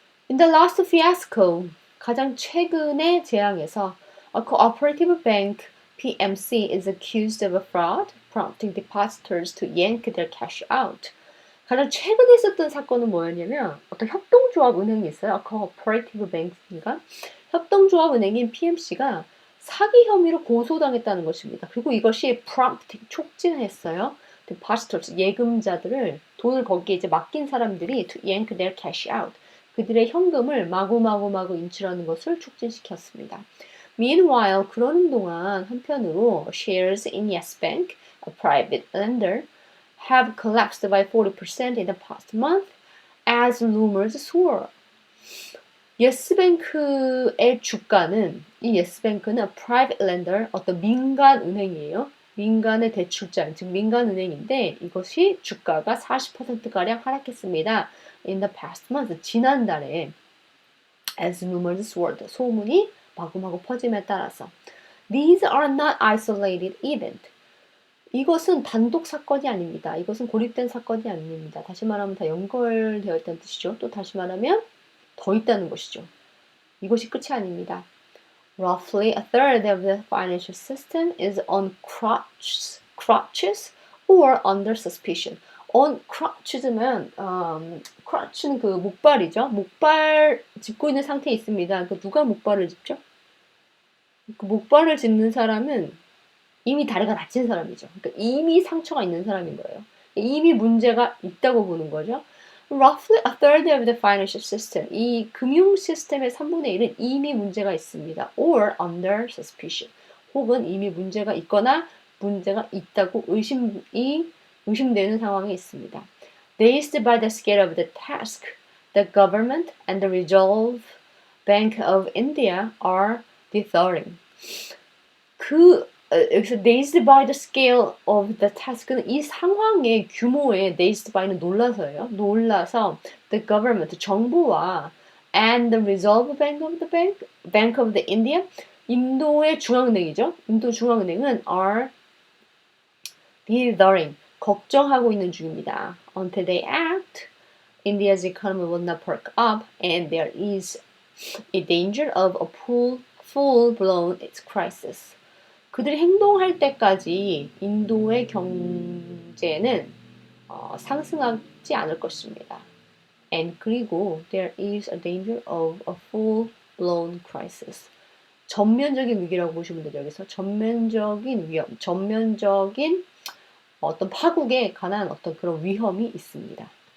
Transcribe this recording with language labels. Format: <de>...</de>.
<en>In the last fiasco,</en> <ko>가장 최근의 재앙에서</ko> <en>A cooperative bank, PMC, is accused of a fraud. prompting depositors to yank their cash out.</en> <ko>가장 최근에 있었던 사건은 뭐였냐면 어떤 협동조합 은행이 있어요. cooperative bank인가? 협동조합 은행인 PMC가 사기 혐의로 고소당했다는 것입니다. 그리고 이것이 prompting 촉진했어요. depositors 예금자들을 돈을 거기에 이제 맡긴 사람들이</ko> <en>to yank their cash out</en> <ko>그들의 현금을 마구마구 인출하는 것을 촉진시켰습니다.</ko> <en>Meanwhile</en> <ko>그러는 동안 한편으로</ko> <en>shares in Yes Bank, a private lender, have collapsed by 40% in the past month as rumors soar.</en> <ko>예스뱅크의 주가는 이 예스뱅크는 private lender 어떤 민간 은행이에요. 민간의 대출자, 즉 민간 은행인데 이것이 주가가 40%가량 하락했습니다.</ko> <en>In the past month, 지난달에 as rumors soared,</en> <ko>소문이 마구마구 퍼짐에 따라서</ko> <en>These are not isolated event.</en> <ko>이것은 단독 사건이 아닙니다. 이것은 고립된 사건이 아닙니다. 다시 말하면 다 연결되어 있다는 뜻이죠. 또 다시 말하면 더 있다는 것이죠. 이것이 끝이 아닙니다.</ko> <en>Roughly a third of the financial system is on crutches or under suspicion. On crutches</en> <ko>면 crutch는 그 목발이죠. 목발 짚고 있는 상태에 있습니다. 그 누가 목발을 짚죠? 그 목발을 짚는 사람은 이미 다리가 다친 사람이죠. 그러니까 이미 상처가 있는 사람인 거예요. 이미 문제가 있다고 보는 거죠.</ko> <en>Roughly a third of the financial system.</en> <ko>이 금융 시스템의 3분의 1은 이미 문제가 있습니다.</ko> <en>Or under suspicion.</en> <ko>혹은 이미 문제가 있거나 문제가 있다고 의심되는 상황에 있습니다.</ko> <en>Dazed by the scale of the task, the government and the Reserve Bank of India are dithering. 여기서 dazed by the scale of the task는</en> <ko>이 상황의 규모에</ko> <en>dazed by는 놀라서예요. 놀라서 the government, 정부와 and the Reserve Bank of the India,</en> <ko>인도의 중앙은행이죠. 인도 중앙은행은</ko> <en>are dithering,</en> <ko>걱정하고 있는 중입니다.</ko> <en>Until they act, India's economy will not perk up and there is a danger of a full-blown crisis.</en> <ko>그들이 행동할 때까지 인도의 경제는 상승하지 않을 것입니다.</ko> <en>And 그리고 there is a danger of a full-blown crisis.</en> <ko>전면적인 위기라고 보시면 되죠. 여기서 전면적인 위험, 전면적인 어떤 파국에 관한 어떤 그런 위험이 있습니다.</ko>